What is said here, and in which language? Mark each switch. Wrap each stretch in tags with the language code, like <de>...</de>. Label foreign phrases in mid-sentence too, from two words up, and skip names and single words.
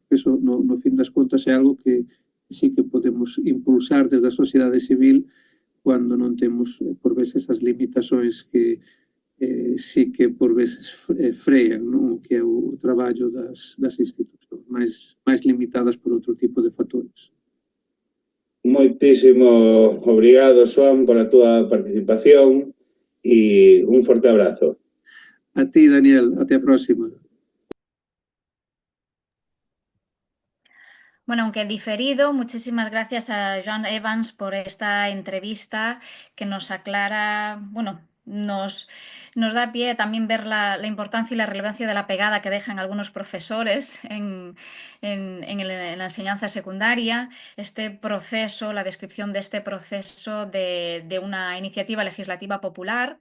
<gl>Eso no fin das contas é algo que sí que podemos impulsar desde a sociedade civil cando non temos por veces as limitações que sí que por veces frean, non, o que é o traballo das institucións máis limitadas por outro tipo de factores. Moitísimo obrigado, Xoán, pola túa participación e un forte abrazo. A ti, Daniel, até a próxima.</gl> <es>Bueno, aunque diferido, muchísimas gracias a Joan Evans por esta entrevista que nos aclara, bueno, nos da pie también ver la importancia y la relevancia de la pegada que dejan algunos profesores en la enseñanza secundaria, este proceso, la descripción de este proceso de una iniciativa legislativa popular.</es>